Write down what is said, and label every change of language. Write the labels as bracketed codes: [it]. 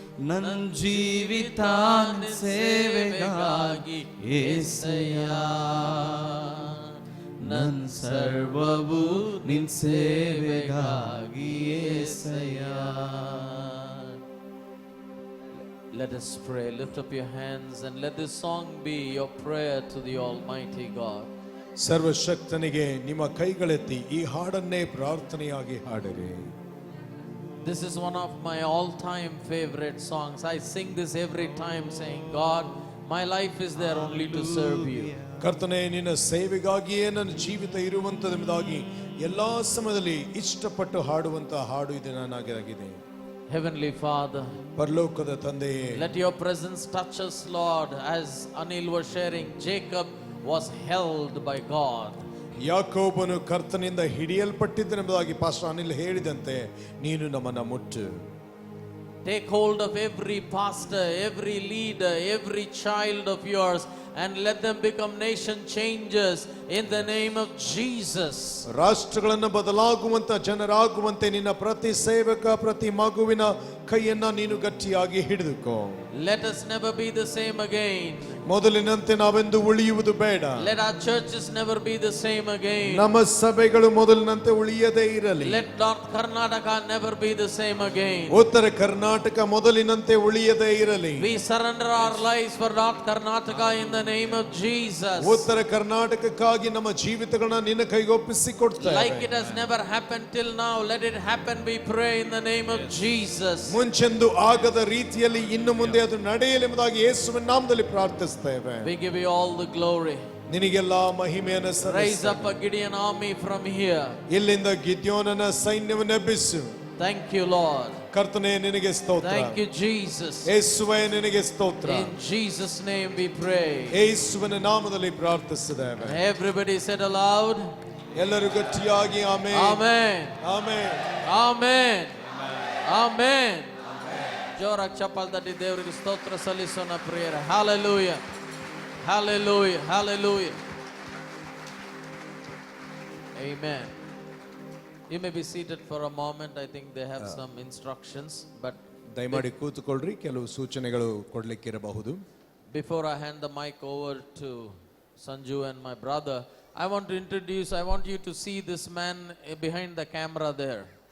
[kn] ನನ್ನ ಜೀವಿತ ನಿನ್ ಸೇವೆಗಾಗಿ ಏಸಯ್ಯ, ನನ್ನ ಸರ್ವವು ನಿನ್ ಸೇವೆಗಾಗಿ ಏಸಯ್ಯ. [en] Let us pray. Lift up your hands and let this song be your prayer to the Almighty God. [kn] ಸರ್ವಶಕ್ತನಿಗೆ ನಿಮ್ಮ ಕೈಗಳೆತ್ತಿ ಈ ಹಾಡನ್ನೇ ಪ್ರಾರ್ಥನೆಯಾಗಿ ಹಾಡಿರಿ. [en] This is one of my all-time favorite songs. I sing this every time saying, God, My life is there only to serve you. [kn] ಕರ್ತನೆ ನಿನ್ನ ಸೇವೆಗಾಗಿಯೇ ನನ್ನ ಜೀವಿತ ಇರುವಂತದೆಂಬುದಾಗಿ ಎಲ್ಲಾ ಸಮಯದಲ್ಲಿ ಇಷ್ಟಪಟ್ಟು ಹಾಡುವಂತ ಹಾಡು ಇದು ನಾನಾಗಿದೆ. [en] Heavenly Father, [kn] ಪರಲೋಕದ ತಂದೆಯೇ, [en] let your presence touch us, Lord, as Anil was sharing. Jacob was held by God. [kn] ಯಾಕೋಬನು ಕರ್ತನಿಂದ ಹಿಡಿಯಲ್ಪಟ್ಟಿದ್ದನೆಂಬುದಾಗಿ ಪಾಸ್ಟರ್ ಅನಿಲ್ ಹೇಳಿದಂತೆ ನೀನು ನಮ್ಮನ್ನ ಮುಟ್ಟು. [en] Take hold of every pastor, every leader, every child of yours, and let them become nation changers in the name of Jesus. [kn] ರಾಷ್ಟ್ರಗಳನ್ನು ಬದಲಾಗುವಂತ ಜನರಾಗುವಂತೆ ನಿನ್ನ ಪ್ರತಿ ಸೇವಕ ಪ್ರತಿ ಮಗುವಿನ ಕೈಯನ್ನ ನೀನು ಗಟ್ಟಿಯಾಗಿ ಹಿಡಿದುಕೋ. [en] Let us never be the same again. [kn] ಮೊದಲಿನಂತೆ ನಾವೆಂದು ಉಳಿಯುವುದು ಬೇಡ. [en] Let our churches never be the same again. [kn] ನಮ್ಮ ಸಭೆಗಳು ಮೊದಲಿನಂತೆ ಉಳಿಯದೇ ಇರಲಿ. [en] Let North Karnataka never be the same again. [kn] ಉತ್ತರ ಕರ್ನಾಟಕ ಮೊದಲಿನಂತೆ ಉಳಿಯದೇ ಇರಲಿ. [en] We surrender our lives for North Karnataka in the name of Jesus. [kn] ಉತ್ತರ ಕರ್ನಾಟಕಕ್ಕಾಗಿ ನಮ್ಮ ಜೀವಿತಗಳನ್ನ ನಿನ್ನ ಕೈಗೊಪ್ಪಿಸಿ ಕೊಡ್ತೇವೆ. [en] Like it has never happened till now, let it happen, we pray, in the name of Jesus. [kn] ಮುಂಚೆಂದು ಆಗದ ರೀತಿಯಲ್ಲಿ ಇನ್ನು ಮುಂದೆ ಅದು ನಡೆಯಲಿ ಎಂಬುದಾಗಿ ಯೇಸುವಿನ ನಾಮದಲ್ಲಿ ಪ್ರಾರ್ಥಿಸುತ್ತೇವೆ. [en] We give you all the glory. [kn] ನಿನಗೆಲ್ಲಾ ಮಹಿಮೆಯನ್ನು [en] Raise [kn] ಸಲ್ಲಿಸುತ್ತೇವೆ. [en] up a Gideon army from here. [kn] ಇಲ್ಲಿಂದ ಗಿದ್ಯೋನನ ಸೈನ್ಯವನ್ನು ಎಬ್ಬಿಸು. [en] Thank you, Lord. [kn] ಕರ್ತನೇ ನಿನಗೆ ಸ್ತೋತ್ರ. [en] Thank you, Jesus. [kn] ಯೇಸುವೇ ನಿನಗೆ ಸ್ತೋತ್ರ. [en] In Jesus' name we pray. [kn] ಯೇಸುವಿನ ನಾಮದಲ್ಲಿ ಪ್ರಾರ್ಥಿಸಿದ್ದೇವೆ. [en] Everybody said aloud. [kn] ಎಲ್ಲರೂ ಗಟ್ಟಿಯಾಗಿ amen. [en] Amen. [kn] Amen. [en] Amen. Amen. [kn] ಜೋರಾಗಿ ಚಪ್ಪಾಳೆ ತಟ್ಟಿ ದೇವರಿಗೆ ಸ್ತೋತ್ರ ಸಲ್ಲಿಸೋಣ ಪ್ರಿಯರೇ. [en] Hallelujah. Hallelujah. Hallelujah. Amen. You may be seated for a moment. I think they have some instructions, but [kn] ದಯಮಾಡಿ ಕೂತುಕೊಳ್ಳ್ರಿ, ಕೆಲವು ಸೂಚನೆಗಳು ಕೊಡ್ಲಿಕ್ಕಿರಬಹುದು. [en] before I hand the mic over to Sanju and my brother, I want you to see this man behind the camera there.